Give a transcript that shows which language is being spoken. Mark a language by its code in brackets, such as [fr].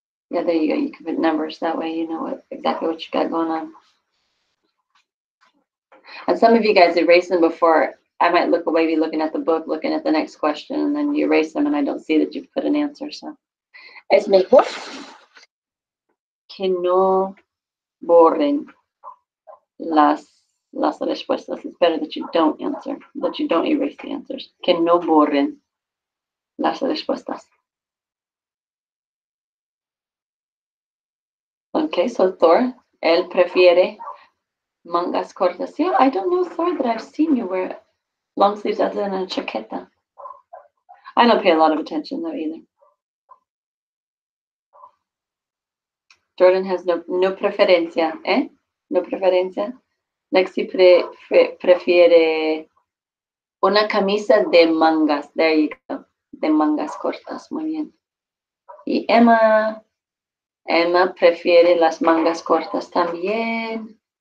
[en] Yeah, there you go. You can put numbers. That way you know exactly what you got going on. And some of you guys erased them before. I might look away, be looking at the book, looking at the next question, and then you erase them, and I don't see that you've put an answer. [es] So es mejor que no borren las respuestas. [en] It's better that you don't answer, that you don't erase the answers. [es] Que no borren las respuestas. Okay, so Thor, él prefiere mangas cortas. [en] Yeah, I don't know, Thor, that I've seen you wear long sleeves other than a chaqueta. I don't pay a lot of attention though either. Jordan has no preferencia, ¿eh? No preferencia. [es] Lexi prefiere una camisa de mangas. [en] There you go. [es] De mangas cortas. Muy bien. Y Emma prefiere las mangas cortas también.